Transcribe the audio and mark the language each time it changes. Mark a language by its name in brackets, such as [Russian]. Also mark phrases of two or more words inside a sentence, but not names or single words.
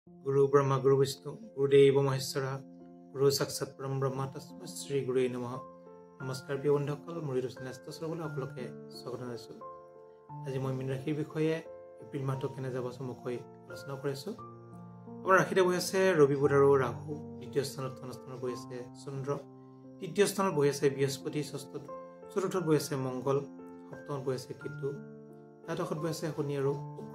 [Sanskrit] गुरु ब्रह्मा गुरु विष्णु गुरुदेव महेश्वर गुरु साक्षात परम ब्रह्म तस्मै श्री गुरुवे नमः। [Assamese] नमस्कार প্ৰিয় বন্ধুসকল, মোৰ চেনেলটো চাবলৈ আপোনালোকে স্বাগত জনাইছোঁ। আজি মই মীন ৰাশিৰ বিষয়ে এপ্ৰিল মাহটো কেনে যাব চমুকৈ আলোচনা কৰিছোঁ। আমাৰ ৰাশিতে বহি আছে ৰবি বুধ আৰু ৰাহু, দ্বিতীয় স্থানত ধনস্থানত বহি আছে চন্দ্ৰ, তৃতীয় স্থানত বহি আছে বৃহস্পতি, ষষ্ঠত চতুৰ্থত বহি আছে মংগল, সপ্তমত বহি আছে কেতু, দ্বাদশত বহি আছে শনি আৰু শুক্ৰ।